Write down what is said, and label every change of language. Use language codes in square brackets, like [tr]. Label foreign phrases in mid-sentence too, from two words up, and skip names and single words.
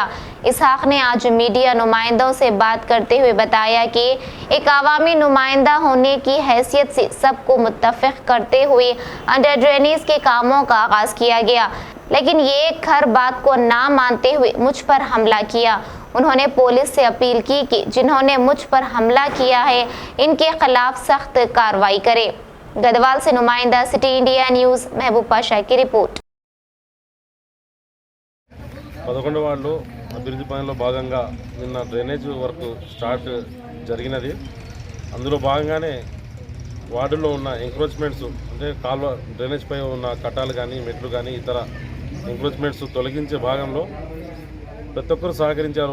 [ur] اسحاق نے آج میڈیا نمائندوں سے بات کرتے ہوئے بتایا کہ ایک عوامی نمائندہ ہونے کی حیثیت سے سب کو متفق کرتے ہوئے [en] under drainage [ur] کے کاموں کا آغاز کیا گیا، لیکن یہ ہر بات کو نہ مانتے ہوئے مجھ پر حملہ کیا. انہوں نے پولیس سے اپیل کی کہ جنہوں نے مجھ پر حملہ کیا ہے ان کے خلاف سخت کارروائی کرے. گدوال سے نمائندہ سٹی انڈیا نیوز محبوب پاشا کی رپورٹ. [te] 11వ వార్డులో అభివృద్ధి పనుల్లో భాగంగా నిన్న [en] drainage work start [te] జరిగినది. అందులో భాగంగానే వార్డులో ఉన్న ఎంక్రోచ్మెంట్స్ అంటే కాల్వ డ్రైనేజ్ పై ఉన్న కట్టాలు కానీ మెట్లు కానీ ఇతర ఎంక్రోచ్మెంట్స్ తొలగించే భాగంలో ప్రతి ఒక్కరు సహకరించారు.